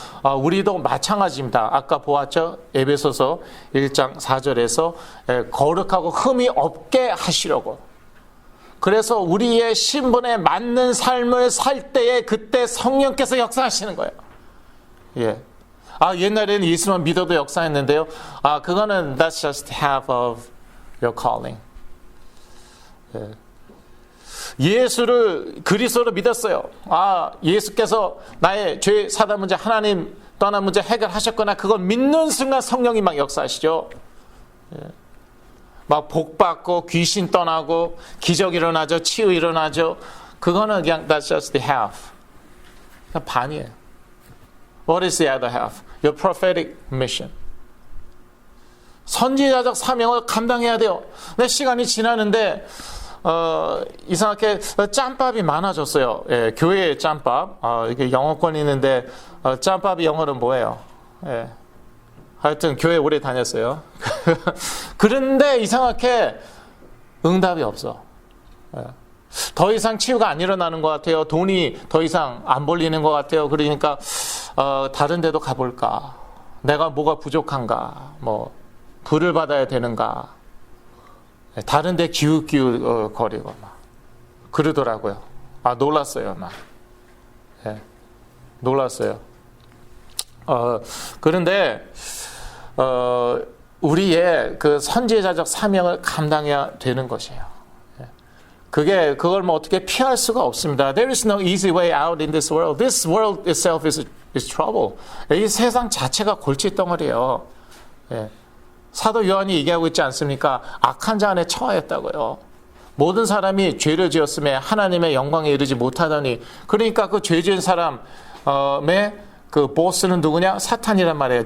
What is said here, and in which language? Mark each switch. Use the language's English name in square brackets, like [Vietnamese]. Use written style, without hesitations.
[Korean] 우리도 마찬가지입니다. 아까 보았죠? 에베소서 1장 4절에서 거룩하고 흠이 없게 하시려고. 그래서 우리의 신분에 맞는 삶을 살 때에 그때 성령께서 역사하시는 거예요. 예. 옛날에는 예수만 믿어도 역사했는데요. 그거는 [English] that's just half of your calling. [Korean] 예. 예수를 그리스도로 믿었어요. 예수께서 나의 죄 사단 문제, 하나님 떠난 문제 해결하셨거나 그걸 믿는 순간 성령이 막 역사하시죠. 예. 막 복받고 귀신 떠나고 기적 일어나죠. 치유 일어나죠. 그거는 그냥 [English] that's just the half. [Korean] 그냥 반이에요. [English] What is the other half? Your prophetic mission. [Korean] 선지자적 사명을 감당해야 돼요. 내 시간이 지나는데 이상하게 짬밥이 많아졌어요. 예, 교회의 짬밥. 이게 영어권이 있는데 짬밥이 영어는 뭐예요? 예. 하여튼 교회 오래 다녔어요. 그런데 이상하게 응답이 없어. 예. 더 이상 치유가 안 일어나는 것 같아요. 돈이 더 이상 안 벌리는 것 같아요. 그러니까 다른 데도 가볼까? 내가 뭐가 부족한가? 뭐 불을 받아야 되는가? 다른 데 기웃기웃 거리고 막 그러더라고요. 놀랐어요. 막. 예. 놀랐어요. 그런데 우리의 그 선지자적 사명을 감당해야 되는 것이에요. 그걸 뭐 어떻게 피할 수가 없습니다. [English] There is no easy way out in this world. This world itself is trouble. [Korean] 이 세상 자체가 골칫덩어리예요. 예. 사도 요한이 얘기하고 있지 않습니까? 악한 자 안에 처하였다고요. 모든 사람이 죄를 지었음에 하나님의 영광에 이르지 못하더니, 그러니까 그 죄 지은 사람의 그 보스는 누구냐? 사탄이란 말이에요.